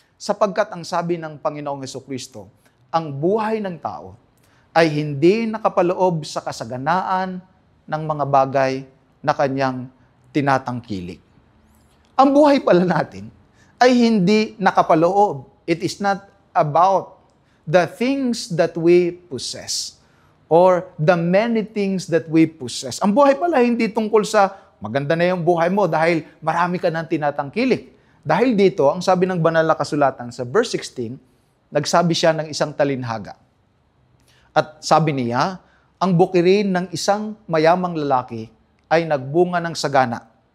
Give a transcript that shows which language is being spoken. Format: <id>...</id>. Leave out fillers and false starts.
<tl>Sapagkat ang sabi ng Panginoong Hesukristo, ang buhay ng tao ay hindi nakapaloob sa kasaganaan ng mga bagay na kanyang tinatangkilik. Ang buhay pala natin ay hindi nakapaloob.</tl> <en>It is not about the things that we possess or the many things that we possess.</en> <tl>Ang buhay pala hindi tungkol sa maganda na yung buhay mo dahil marami ka ng tinatangkilik. Dahil dito, ang sabi ng banal na kasulatan sa verse 16, nagsabi siya ng isang talinhaga. At sabi niya, ang bukirin ng isang mayamang lalaki ay nagbunga ng sagana.</tl>